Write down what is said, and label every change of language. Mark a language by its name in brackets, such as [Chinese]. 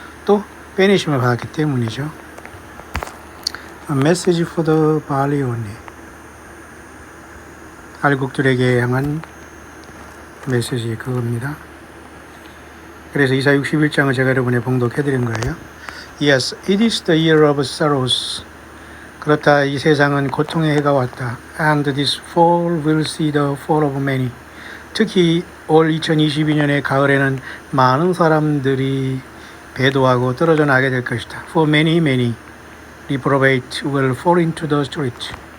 [Korean] 그것도 빼내심을 받았기 때문이죠. [English] A message for the barley only. [Korean] 알곡들에게 향한 메시지 그겁니다. 그래서 이사 61장을 제가 여러분에 봉독해 드린 거예요. [English] Yes, it is the year of sorrows. [Korean] 그렇다, 이 세상은 고통의 해가 왔다. [English] And this fall will see the fall of many. [Korean] 특히 올 2022년의 가을에는 많은 사람들이 배도하고 떨어져 나게 될 것이다. [English] For many reprobate will fall into the street.